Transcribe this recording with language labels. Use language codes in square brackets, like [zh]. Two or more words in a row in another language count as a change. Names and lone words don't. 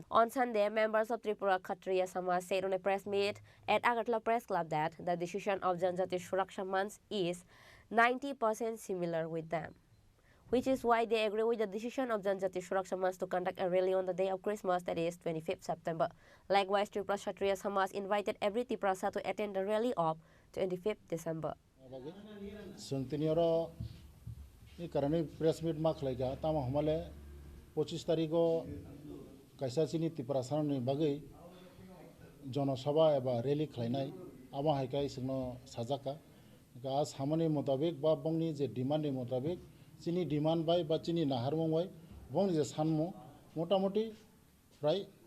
[en] On Sunday, members of Tripura Khatriya Samaj said on a press meet at Agartala Press Club that the decision of Janjati Suraksha Manch is 90% similar with them, which is why they agree with the decision of Janjati Suraksha Manch to conduct a rally on the day of Christmas, that is 25th September. Likewise, Tripura Kshatriya Samaj invited every Triprasa to attend the rally of 25th December. [trp] कारण [en] press meet [trp] मा खलाइगा तामा हमले 25 तारिखो कैसा चिनी तिप्रासानि बागै जनसभा एबा रैली खलाइनाय आमा हाइका इसनो साजाका गा सामानि मुताबिक बा बंगनि जे डिमान्डनि मुताबिक चिनी डिमान्ड बाय बा चिनी नाहारमं बाय बंगनि जे सानमु मोटामोटी प्राय